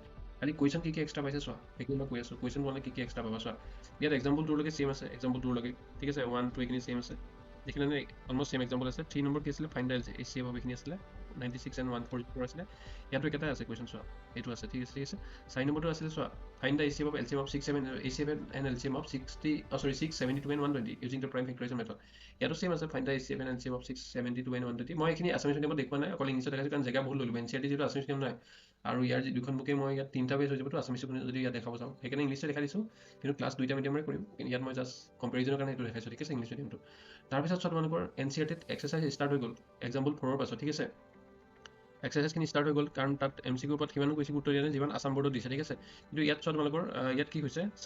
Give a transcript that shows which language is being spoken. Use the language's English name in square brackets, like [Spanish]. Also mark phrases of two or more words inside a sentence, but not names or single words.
[Assamese] খালি কুৱেশ্যন কি এক্সট্ৰা পাইছে চোৱা, সেইখিনি মই কৈ আছোঁ, কুৱেশ্যন তোমালোকে কি এক্সট্ৰা পাবা চোৱা। ইয়াত এক্সাম্পল 2লৈকে চেম আছে, এক্সাম্পল 2লৈকে, ঠিক আছে, 1 2 এইখিনি চেম আছে, দেখিলে অলমষ্ট চেম এক্সাম্পল আছে। 3 নম্বৰ কি আছিলে, [English] find the HCF [Assamese] এইখিনি আছিলে। 96 and 144 আছিলে ইয়াতো একেটাই আছে কুৱেশ্যন চোৱা এইটো আছে ঠিক আছে 4 নম্বৰটো আছিলে চোৱা [English] find the ACF of LCM of 67 and LCM of 672 and 120 using the prime factorization method [Assamese] ইয়াতো সেম আছে [English] find the ACF and LCM of 672 and 120 [Assamese] মই এইখিনি [English] Assamese mediumত [Assamese] দেখুৱা নাই অকল ইংলিছত দেখাইছোঁ কাৰণ জেগা বহুত লৈ ল'ব NCERT যিটো [English] Assamese medium [Assamese] নাই আৰু ইয়াৰ দুখন বুকে মই ইয়াত 3টা পেজ হৈ যাবতো আছামিজ যদি ইয়াত দেখাব যাওঁ সেইকাৰণে ইংলিছত দেখাই দিছোঁ কিন্তু ক্লাছ 2টা মিডিয়ামৰে কৰিম ইয়াত মই জাষ্ট কম্পেৰিজনৰ কাৰণে এইটো দেখাইছোঁ ঠিক আছে [English] English mediumটো [Assamese] তাৰপিছত চোৱা তোমালোকৰ NCERT এক্সাৰচাইজ ষ্টাৰ্ট হৈ গ'ল এক্সাম্পল 4ৰ পাছত ঠিক আছে এক্সাৰচাইজখিনি ষ্টাৰ্ট হৈ গ'ল কাৰণ তাত MCQ ওপৰত সিমানো বেছি গুৰুত্ব দিয়া নাই যিমান আছাম বৰ্ডত দিছে ঠিক আছে কিন্তু ইয়াত চোৱা তোমালোকৰ ইয়াত কি হৈছে 4